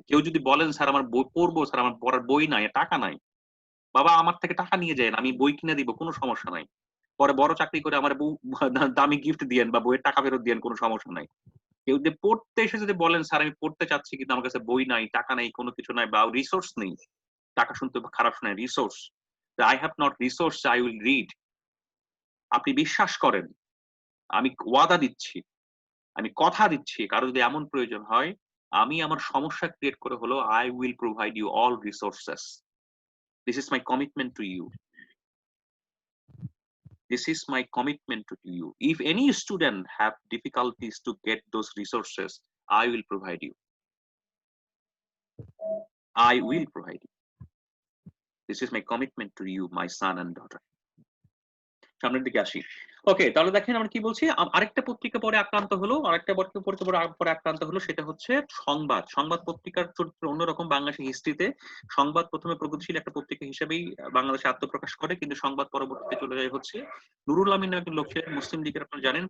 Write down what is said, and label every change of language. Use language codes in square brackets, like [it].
[bn] কেউ যদি বলেন, "স্যার আমার বই পড়বো, স্যার আমার পড়ার বই নাই, টাকা নাই।" বাবা আমার থেকে টাকা নিয়ে যায়েন। আমি বই কিনে দিব, কোনো সমস্যা নাই। পরে বড় চাকরি করে আমার বউ দামি গিফট দিয়েন বা বইয়ের টাকা ফেরত দিয়েন, কোনো সমস্যা নাই। কেউ যদি পড়তে এসে যদি বলেন, "স্যার আমি পড়তে চাচ্ছি কিন্তু আমার কাছে বই নাই, টাকা নাই, কোনো কিছু নাই বা রিসোর্স নেই।" টাকা শুনতে খারাপ শোনায়, resource. [en] I have not resource, I will read. [bn] আপনি বিশ্বাস করেন, আমি ওয়াদা দিচ্ছি, আমি কথা দিচ্ছি, কারো যদি এমন প্রয়োজন হয়, আমি আমার সমস্যা ক্রিয়েট করে হলেও [en] I will provide you all resources. This is my commitment to you. This is my commitment to you. If any student have difficulties to get those resources, I will provide you. I will provide you. This is my commitment to you, my son and daughter. [bn] সামনের দিকে আসি। ওকে, তাহলে দেখেন আমরা কি বলছি? আরেকটা পত্রিকা পরে আক্রান্ত হলো, আরেকটা পত্রিকা পরে আক্রান্ত হলো সেটা হচ্ছে সংবাদ। সংবাদ পত্রিকার চরিত্র অন্যরকম বাংলাদেশের হিস্ট্রিতে। সংবাদ ১ম এ প্রগতিশীল একটা পত্রিকা হিসেবেই বাংলাদেশে আত্মপ্রকাশ করে। কিন্তু সংবাদ পরবর্তীতে চলে যায় হচ্ছে নুরুল আমিন নামে একজন লোক ছিলেন, মুসলিম লীগের আপনারা জানেন।